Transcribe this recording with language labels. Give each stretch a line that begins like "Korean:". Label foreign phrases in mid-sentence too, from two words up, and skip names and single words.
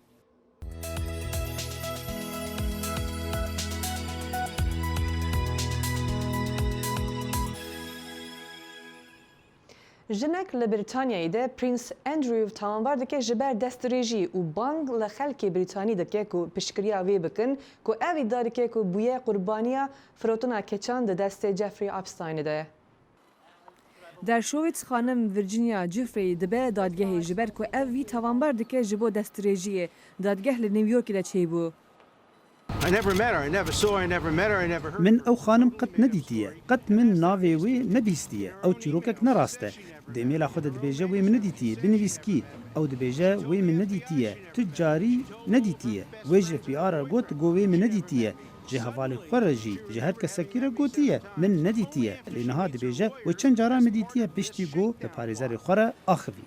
Kurdish: Jinek li Brîtanyayê de Prince Andrew tawanbar dike ji ber destdirêjî û bang li xelkê Brîtanî dike ku piştgiriya wê bikin ku ev îddia dike ku bûye qurbaniya firotina keçan di destê Jeffrey Epsteinê de. Dershowitz xanim Virginia Giuffre dibe dadgehê ji ber ku ev wî tawanbar dike ji bo destdirêjiyê. Dadgeh li New Yorkê de çêbû. من ئەو خانم قەت نەدیتیە قەت من ناوێ wê nebîstiye ew çîrokek nerast e demêla xwe de dibêje wê min nedîtiye binivîskî ew dibêje wê min nedîtiye tu carî nedîtiye wê ji FBR got got wê min nedîtiye ji hevalê xwe re jî ji her kesekî re gotiye min nedîtiye lê niha dibêje wê çend cara me dîtiye piştî got li parêzerê xwe re axivî.